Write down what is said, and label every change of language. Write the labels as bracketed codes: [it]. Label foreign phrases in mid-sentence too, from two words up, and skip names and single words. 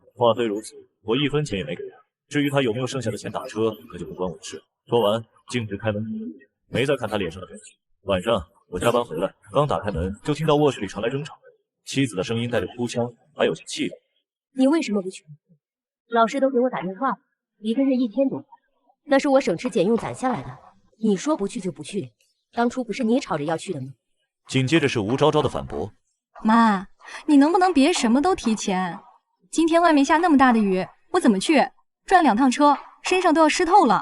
[zh] 話雖如此，我1分錢也沒給他。至於他有沒有剩下的錢打車，可就不關我的事。說完，徑直開門，沒再看他臉上的表情。晚上我加班回來，剛打開門，就聽到臥室裡傳來爭吵。妻子的聲音帶着哭腔，還有些氣餒。你為什麼不去？老師都給我打電話了，1個月1000 多塊，那是我省吃儉用攢下來的。你說不去就不去，當初不是你吵着要去的嗎？緊接着是吳昭昭的反駁。媽，你能不能別什麼都提錢？今天外面下那麼大的雨，我怎麼去？轉2趟車，身上都要濕透了。